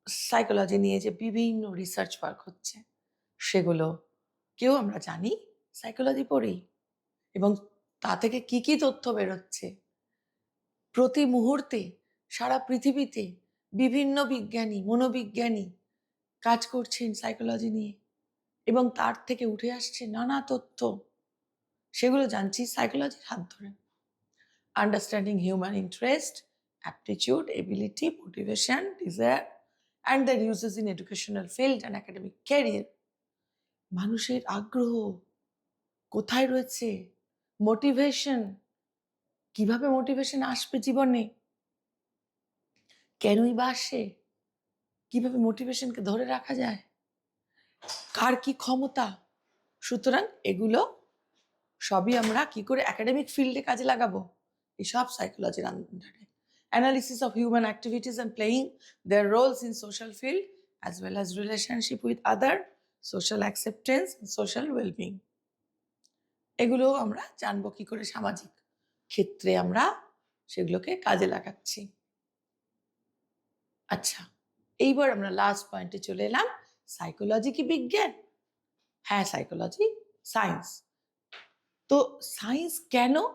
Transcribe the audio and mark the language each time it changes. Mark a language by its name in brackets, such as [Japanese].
[Bangla] Psychology নিয়ে যে বিভিন্ন রিসার্চ ওয়ার্ক হচ্ছে সেগুলো কেউ আমরা জানি সাইকোলজি পড়েই, এবং তা থেকে কি কি তথ্য বেরোচ্ছে প্রতি মুহূর্তে সারা পৃথিবীতে বিভিন্ন বিজ্ঞানী, মনোবিজ্ঞানী কাজ করছেন সাইকোলজি নিয়ে, এবং তার থেকে উঠে আসছে নানা তথ্য, সেগুলো জানছি সাইকোলজির হাত ধরে। [English] Understanding human interest, aptitude, ability, motivation, desire and their uses in educational field and academic career. [Bangla] মানুষের আগ্রহ কোথায় রয়েছে, মোটিভেশন, কিভাবে মোটিভেশন আসবে জীবনে, কেনই বা আসে, কিভাবে মোটিভেশনকে ধরে রাখা যায়, কার কি ক্ষমতা। সুতরাং এগুলো সবই আমরা কি করে একাডেমিক ফিল্ডে কাজে লাগাবো, এসব সাইকোলজির আন্ডারে। [English] Analysis of human activities and playing their roles in social field as well as relationship with other, social acceptance and social well-being. [Bangla] এগুলো আমরা জানবো কি করে সামাজিক ক্ষেত্রে আমরা সেগুলোকে কাজে লাগাচ্ছি। আচ্ছা, এইবার আমরা লাস্ট পয়েন্টে চলে এলাম। সাইকোলজি কি বিজ্ঞান? হ্যাঁ, সাইকোলজি সায়েন্স। তো সায়েন্স কেন?